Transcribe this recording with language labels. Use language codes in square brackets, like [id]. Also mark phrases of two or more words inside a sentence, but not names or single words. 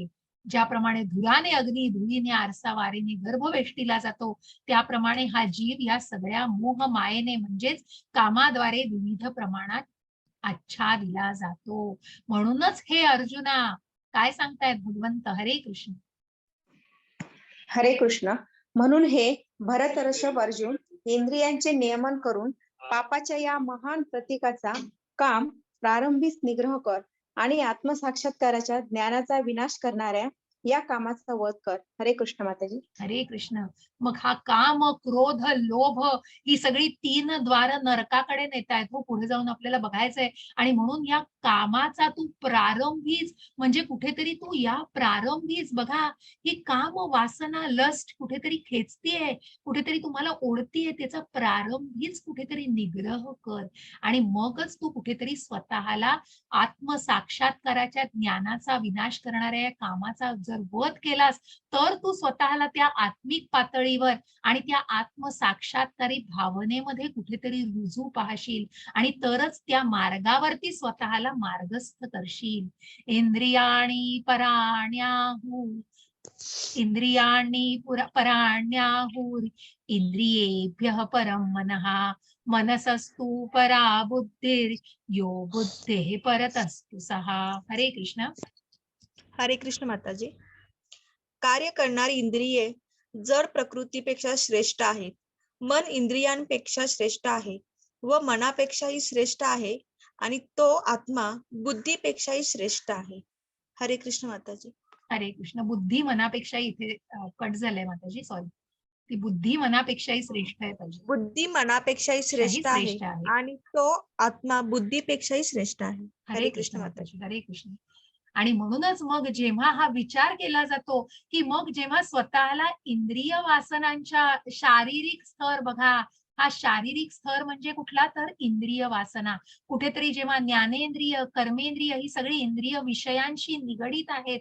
[mr] ज्याप्रमाणे धुराने अग्नी, धुळीने आरसा, वारेने गर्भवेष्टीला जातो, त्याप्रमाणे हा जीव या सगळ्या मोह मायेने म्हणजेच कामाद्वारे विविध प्रमाणात आच्छादिला जातो. म्हणूनच हे अर्जुना काय सांगतायत भगवंत? हरे कृष्ण. हरे कृष्ण. म्हणून हे भरत ऋषभ अर्जुन, इंद्रियांचे नियमन करून पापाच्या या महान प्रतीकाचा काम प्रारंभीच निग्रह कर आणि आत्मसाक्षात्काराच्या ज्ञानाचा विनाश करणाऱ्या या कामाचा वध कर. हरे कृष्ण माताजी. हरे कृष्ण. मग हा काम, क्रोध, लोभ ही सगळी 3 द्वार नरकाकडे नेत आहेत. हो, पुढे जाऊन आपल्याला बघायचंय. आणि म्हणून या कामाचा तू प्रारंभीच म्हणजे कुठेतरी तू या प्रारंभीच बघा, ही काम वासना, लस्ट कुठेतरी खेचतीये, कुठेतरी तुम्हाला ओढतीये, त्याचा प्रारंभीच कुठेतरी निग्रह कर. आणि मगच तू कुठेतरी स्वतःला आत्मसाक्षात्काराच्या ज्ञानाचा विनाश करणाऱ्या या कामाचा जर वध केलास, तर तू स्वतःला त्या आत्मिक पातळीवर आणि त्या आत्मसाक्षात्कारी भावनेमध्ये कुठेतरी रुजू पाहशील आणि तरच त्या मार्गावरती स्वतःला मार्गस्थ करशील. [sa] इंद्रियाणी पराण्याहुर इंद्रियेभ्यः परं मनः मनसस्तु परा बुद्धिर यो बुद्धेः परतस्तु सहा. [mr] हरे कृष्ण. हरे कृष्ण माताजी. कार्य करणारी इंद्रिये जड प्रकृतीपेक्षा श्रेष्ठ आहेत. मन इंद्रियांपेक्षा श्रेष्ठ आहे व मनापेक्षाही श्रेष्ठ आहे आणि तो आत्मा बुद्धीपेक्षाही श्रेष्ठ आहे. हरे कृष्ण माताजी. हरे कृष्ण. बुद्धी मनापेक्षा इथे कट झालंय माताजी, सॉरी. ती बुद्धी मनापेक्षाही श्रेष्ठ आहे पाहिजे. बुद्धी मनापेक्षाही श्रेष्ठ आहे श्रेष्ठ आहे. आणि तो आत्मा बुद्धीपेक्षाही श्रेष्ठ आहे. हरे कृष्ण माताजी, हरे कृष्ण. आणि म्हणूनच मग जेव्हा हा विचार केला जातो, की मग जेव्हा स्वतःला इंद्रिय वासनांच्या शारीरिक स्तर बघा, हा शारीरिक स्तर म्हणजे कुठला तर इंद्रिय वासना. कुठेतरी जेव्हा ज्ञानेंद्रिय, कर्मेंद्रिय ही सगळी इंद्रिय विषयांशी निगडीत आहेत.